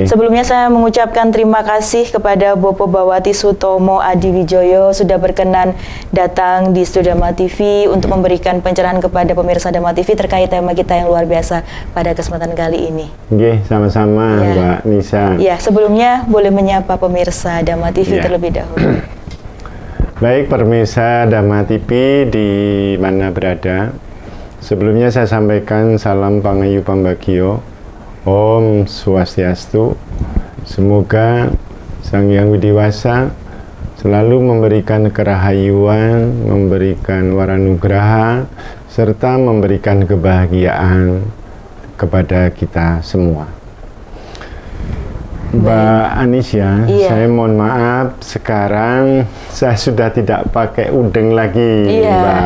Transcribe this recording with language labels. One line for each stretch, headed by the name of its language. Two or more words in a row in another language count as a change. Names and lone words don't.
Indonesian: Sebelumnya saya mengucapkan terima kasih kepada Bopo Bawati Sutomo Adi Wijoyo sudah berkenan datang di Studio Dharma TV untuk memberikan pencerahan kepada pemirsa Dharma TV terkait tema kita yang luar biasa pada kesempatan kali ini. Oke, sama-sama ya, Mbak Nisha. Ya, sebelumnya boleh menyapa pemirsa Dharma TV ya, terlebih dahulu. Baik, pemirsa Dharma TV di mana berada. Sebelumnya saya sampaikan salam
Javanese: Pangayu Pambagio,
Balinese: Om Swastiastu.
Indonesian: Semoga Sang Hyang Widiwasa selalu memberikan kerahayuan, memberikan waranugraha, serta memberikan kebahagiaan kepada kita semua. Mbak Anisha, iya, saya mohon maaf, sekarang saya sudah tidak pakai udeng lagi, iya, Mbak.